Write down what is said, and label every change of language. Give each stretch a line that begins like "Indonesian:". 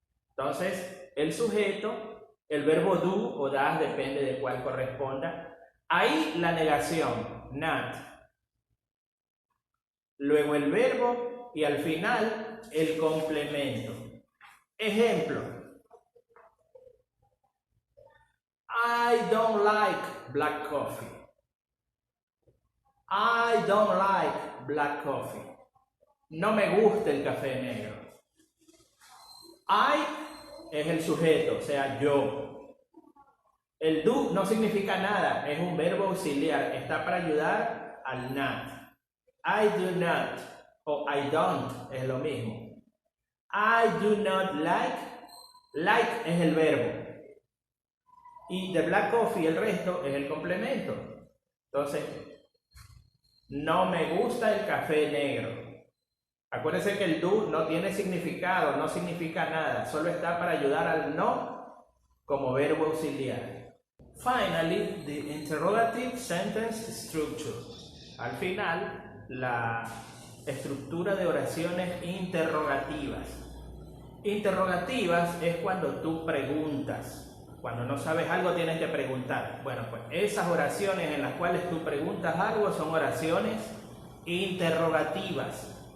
Spanish: Entonces, el sujeto, el verbo do o das, depende de cuál corresponda. Ahí la negación, not. Luego el verbo y al final el complemento. Ejemplo.
English: I don't like black coffee. I don't like black coffee.
Spanish: No me gusta el café negro. I es el sujeto, o sea, yo. El do no significa nada, es un verbo auxiliar, está para ayudar al not.
English: I do not o I don't
Spanish: es lo mismo.
English: I do not like, like
Spanish: es el verbo. Y
English: the black coffee,
Spanish: el resto, es el complemento. Entonces, no me gusta el café negro. Acuérdense que el do no tiene significado, no significa nada, solo está para ayudar al no como verbo auxiliar.
English: Finally, the interrogative sentence structure.
Spanish: Al final, la estructura de oraciones interrogativas. Interrogativas es cuando tú preguntas. Cuando no sabes algo tienes que preguntar. Bueno, pues esas oraciones en las cuales tú preguntas algo son oraciones interrogativas.